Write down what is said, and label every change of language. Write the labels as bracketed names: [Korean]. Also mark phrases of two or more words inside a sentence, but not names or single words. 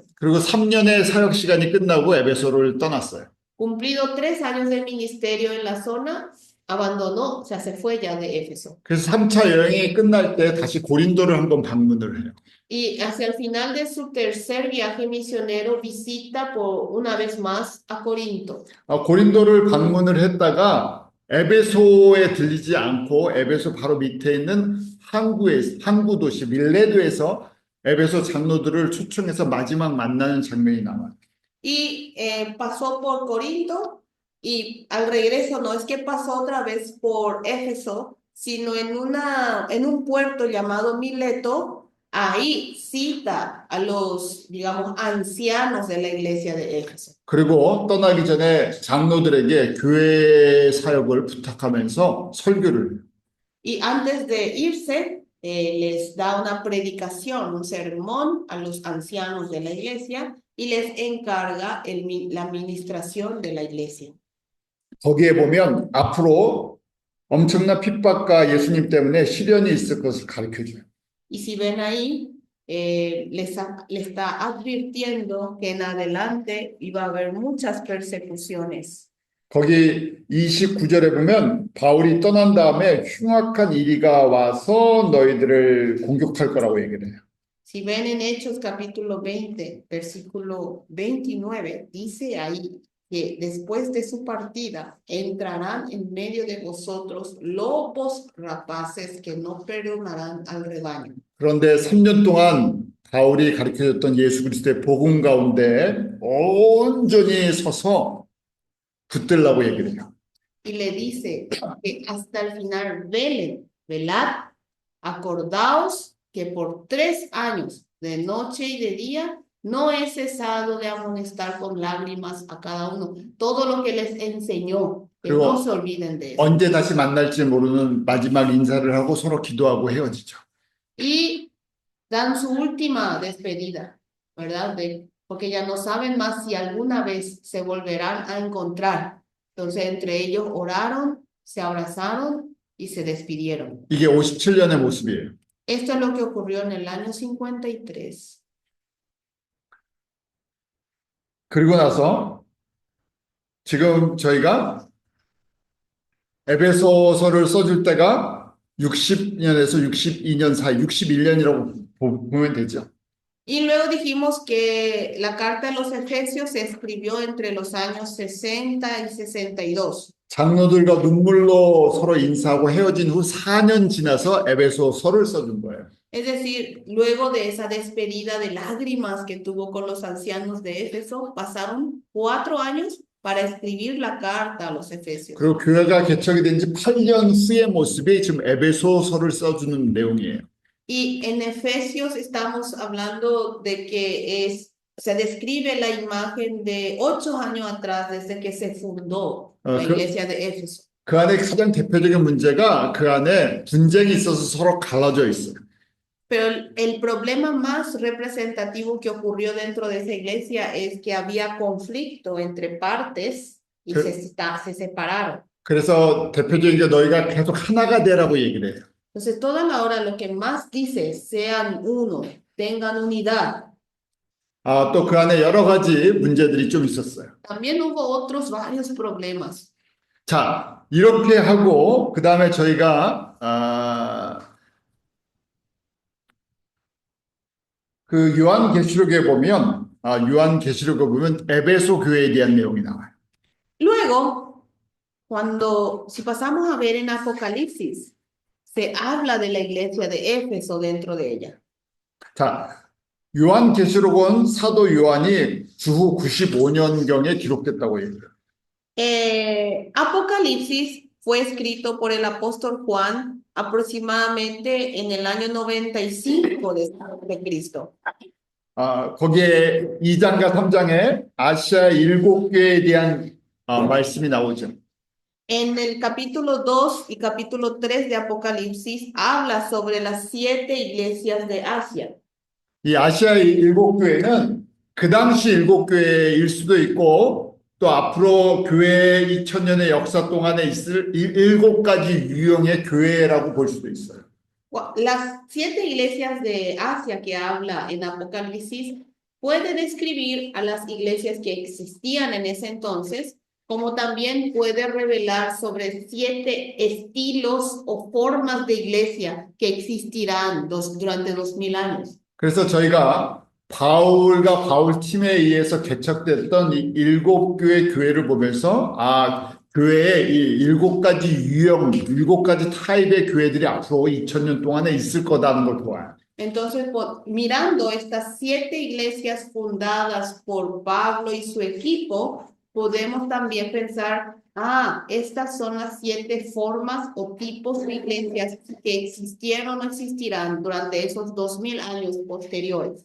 [Korean] 그리고 3년의 사역 시간이 끝나고 에베소를 떠났어요. [Spanish] Cumplido 3 años de ministerio en la zona, abandonó, o sea, se fue ya de Éfeso. [Korean] 그래서 3차 여행이 끝날 때 다시 고린도를 한번 방문을 해요. [Spanish] Y hacia el final de su tercer viaje misionero visita por una vez más a Corinto. [Korean] 고린도를 방문을 했다가 에베소에 들리지 않고 에베소 바로 밑에 있는 항구 도시 밀레도에서 에베소 장로들을 초청해서 마지막 만나는 장면이 나와요. [Spanish] Y pasó por Corinto y al regreso no es que pasó otra vez por Éfeso, sino en un puerto llamado Mileto, ahí cita a los, digamos, ancianos de la iglesia de Éfeso. [Korean] 그리고 떠나기 전에 장로들에게 교회 사역을 부탁하면서 설교를 해요. [Spanish] Y antes de irse, les da una predicación, un sermón a los ancianos de la iglesia y les encarga la administración de la iglesia. [Korean] 거기에 보면 앞으로 엄청난 핍박과 예수님 때문에 시련이 있을 것을 가르쳐줘요. [Spanish] Y si ven ahí, le está advirtiendo que en adelante iba a haber muchas persecuciones. [Korean] 거기 29절에 보면 바울이 떠난 다음에 흉악한 이리가 와서 너희들을 공격할 거라고 얘기를 해요. [Spanish] Si ven en Hechos capítulo 20, versículo 29, dice ahí que después de su partida entrarán en medio de vosotros lobos rapaces que no perdonarán al rebaño. [Korean] 그런데 3년 동안 바울이 가르쳐줬던 예수 그리스도의 복음 가운데 온전히 서서 붙들라고 얘기를 해요. [Spanish] Y le dice que hasta el final velen, velad, acordaos que por 3 años, de noche y de día, no he cesado de amonestar con lágrimas a cada uno. Todo lo que les enseñó, que [Korean] 그리고 [Spanish] no se olviden de eso. [Korean] 언제 다시 만날지 모르는 마지막 인사를 하고 서로 기도하고 헤어지죠. [Spanish] Y dan su última despedida, ¿verdad? Porque ya no saben más si alguna vez se volverán a encontrar. Entonces entre ellos oraron, se abrazaron y se despidieron. [Korean] 이게 57년의 모습이에요. [Spanish] Esto es lo que ocurrió en el año 53. [Korean] 그리고 나서 지금 저희가 에베소서를 써줄 때가 60년에서 62년 사이, 61년이라고 보면 되죠. [Spanish] Y luego dijimos que la carta a los Efesios se escribió entre los años 60 y 62. [Korean] 장로들과 눈물로 서로 인사하고 헤어진 후 4년 지나서 에베소서를 써준 거예요. [Spanish] Es decir, luego de esa despedida de lágrimas que tuvo con los ancianos de Éfeso, pasaron 4 años para escribir la carta a los Efesios. [Korean] 그리고 교회가 개척이 된 지 8년 후의 모습이 지금 에베소서를 써주는 내용이에요. [Spanish] Y en Efesios estamos hablando de que se describe la imagen de 8 años atrás, desde que se fundó la iglesia de Éfeso. [Korean] 그 안에 가장 대표적인 문제가 그 안에 분쟁이 있어서 서로 갈라져 있어요. [Spanish] Pero el problema más representativo que ocurrió dentro de esa iglesia es que había conflicto entre partes y se separaron. [Korean] 그래서 대표적인 게 너희가 계속 하나가 되라고 얘기를 해요. [Spanish] Entonces, toda la hora lo que más dice, sean uno, tengan unidad. [Korean] 또 그 안에 여러 가지 문제들이 좀 있었어요. [Spanish] También hubo otros varios problemas. [Korean] 자, 이렇게 하고 그 다음에 저희가 그 요한계시록에 보면 에베소 교회에 대한 내용이 나와요. [Spanish] Luego, si pasamos a ver en Apocalipsis, se habla de la iglesia de Éfeso dentro de ella. [Korean] 자, 요한계시록은 사도 요한이 주후 95년경에 기록됐다고 얘기해요. [Spanish] Apocalipsis fue escrito por el apóstol Juan aproximadamente en el año 95 de Cristo. [Korean] 거기에 2장과 3장에 아시아 7교회에 대한 말씀이 나오죠. [Spanish] En el capítulo 2 y capítulo 3 de Apocalipsis habla sobre las 7 iglesias de Asia. [Korean] 이 아시아 7교회는 그 당시 7교회일 수도 있고 또 앞으로 교회 2000년의 역사 동안에 있을 7가지 유형의 교회라고 볼 수도 있어요. [Spanish] Las 7 iglesias de Asia que habla en Apocalipsis puede describir a las iglesias que existían en ese entonces, como también puede revelar sobre 7 estilos o formas de iglesia que existirán durante 2000 años. [Korean] 그래서 저희가 바울과 바울 팀에 의해서 개척됐던 이 7교회 교회를 보면서 교회의 이 7가지 유형, 7가지 타입의 교회들이 앞으로 2000년 동안에 있을 거다는 걸 보아요. [Spanish] Entonces, mirando estas 7 iglesias fundadas por Pablo y su equipo, podemos también pensar, estas son las 7 formas o tipos de iglesias que existieron o existirán durante esos 2000 años posteriores.